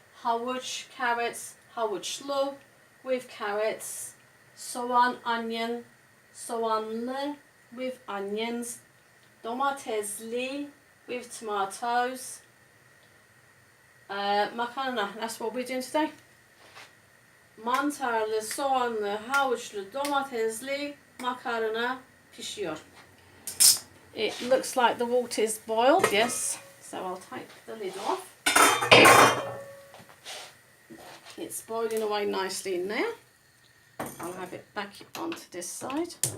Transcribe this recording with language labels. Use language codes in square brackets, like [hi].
[en] Havuç, carrots, havuçlu, with carrots. Soğan, onion, soğanlı, with onions. Domatesli, with tomatoes. Makarna, that's what we're doing today. [tr] Mantarlı, soğanlı, havuçlu, domatesli makarna pişiyor. [en] It looks like the water is boiled, yes. So I'll take the lid off. It's boiling away nicely in there. I'll have it back onto this side.